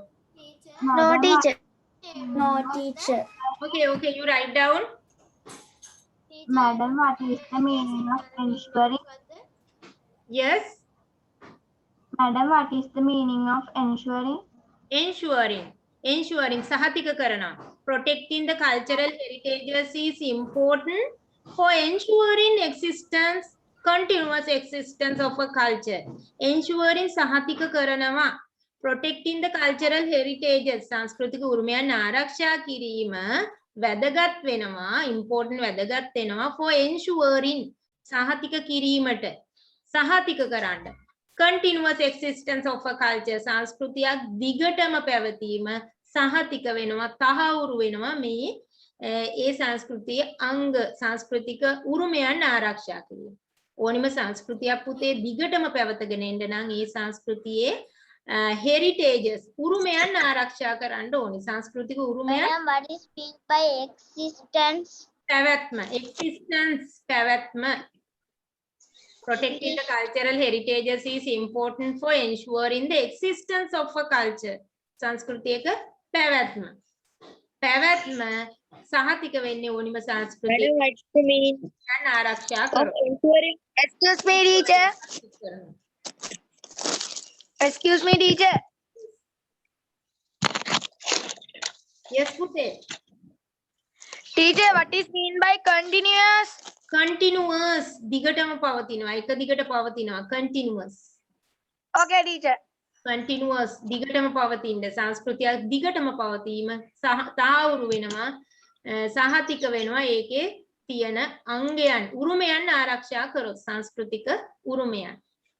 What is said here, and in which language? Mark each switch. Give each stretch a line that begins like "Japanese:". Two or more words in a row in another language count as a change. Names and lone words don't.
English: No, teacher. No, teacher. Okay, you write down. Madam, what is the meaning of ensuring? Yes, Madam, what is the meaning of ensuring?
Sinhala: ensuring සහතික කරනවා.
English: Protecting the cultural heritages is important for ensuring continuous existence of a culture.
Sinhala: Ensuring සහතික කරනවා.
English: Protecting the cultural heritages
Sinhala: සංස්කෘතික උරුමයන් ආරක්ෂා කිරීම වැදගත් වෙනවා, important වැදගත් වෙනවා
English: for ensuring
Sinhala: සහතික කිරීමට, සහතික කරන්න.
English: Continuous existence of a culture
Sinhala: සංස්කෘතියක් දිගටම පැවතීම සහතික වෙනවා, තහවුරු වෙනවා මේ ඒ සංස්කෘතියේ අංග සංස්කෘතික උරුමයන් ආරක්ෂා කිරීම. ඕනිම සංස්කෘතියක් පුතේ දිගටම පැවතගෙන එන්න නම් ඒ සංස්කෘතියේ heritages උරුමයන් ආරක්ෂා කරන්න ඕනි. සංස්කෘතික උරුමයන්
English: Madam, what is meant by existence?
Sinhala: පැවැත්ම.
English: Protecting the cultural heritages is important for ensuring the existence of a culture.
Sinhala: සංස්කෘතියක පැවැත්ම සහතික වෙන්නේ ඕනිම සංස්කෘතියක්
English: Madam, what's the meaning
Sinhala: ආරක්ෂා
English: of
Sinhala: කරනවා.
English: ensuring? Excuse me, teacher. Excuse me, teacher.
Sinhala: Yes, පුතේ.
English: Teacher, what is mean by continuous?
Sinhala: Continuous දිගටම පවතිනවා. එක දිගට පවතිනවා. Continuous.
English: Okay, teacher.
Sinhala: Continuous දිගටම පවතින සංස්කෘතියක් දිගටම පවතීම තහවුරු වෙනවා, සහතික වෙනවා ඒකේ තියෙන අංගයන් උරුමයන් ආරක්ෂා කරොත් සංස්කෘතික උරුමයන්.